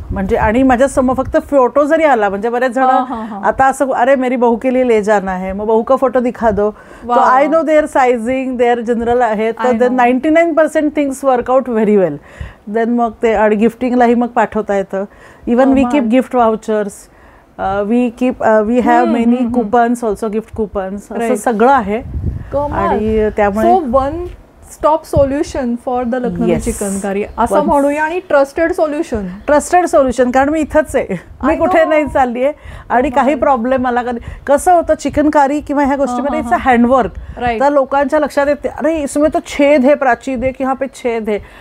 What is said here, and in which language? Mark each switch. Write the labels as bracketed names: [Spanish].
[Marathi] म्हणजे आणि माझ्या समोर फक्त फोटो जरी आला, म्हणजे बरेच जण आता असं, [Hindi] अरे मेरी बहू के लिए ले जाना है, [Marathi] मग [Hindi] बहू का फोटो दिखा दो, [Marathi] तो [English] I know their sizing, [Marathi] there general आहे, तर [English] 99% things work out very well. [Marathi] देन मग ते आणि गिफ्टिंगलाही मग पाठवता येतं. [English] Even we keep gift vouchers, we have many coupons also, gift coupons. [Marathi] असं सगळं आहे. आणि त्यामुळे [English] one stop solution for the Lakhnavi chikankari [Marathi] असं म्हणूया. आणि ट्रस्टेड सोल्युशन. कारण मी इथंच आहे, मी कुठे नाही चालली आहे. आणि काही प्रॉब्लेम मला कसं होतं चिकनकारी किंवा ह्या गोष्टीमध्ये [English] It's a handwork. [Marathi] तर लोकांच्या लक्षात येते, [Hindi] अरे इसमें तो छेद है, [Marathi] प्राची दे की यहाँ पे छेद है.